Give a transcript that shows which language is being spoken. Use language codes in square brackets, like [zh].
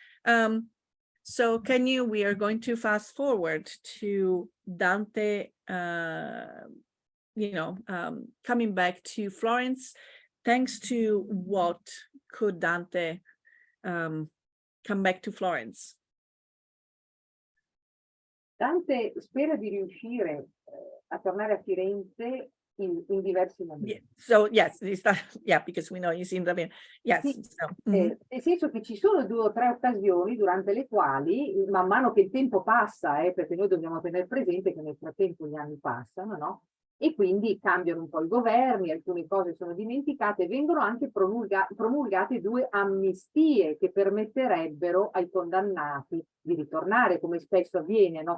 [en] So we are going to fast forward to Dante, coming back to Florence. Thanks to what could Dante come back to Florence? [it] Dante spera di riuscire a tornare a Firenze in diversi momenti. [en] Yeah. So yes, yeah, because we know he's in the yes. [it] Sì, [en] So, [it] nel senso che ci sono 2 o 3 occasioni durante le quali, man mano che il tempo passa, perché noi dobbiamo tenere presente che nel frattempo gli anni passano, no? E quindi cambiano un po' i governi, alcune cose sono dimenticate, vengono anche promulgate 2 amnistie che permetterebbero ai condannati di ritornare, come spesso avviene, no?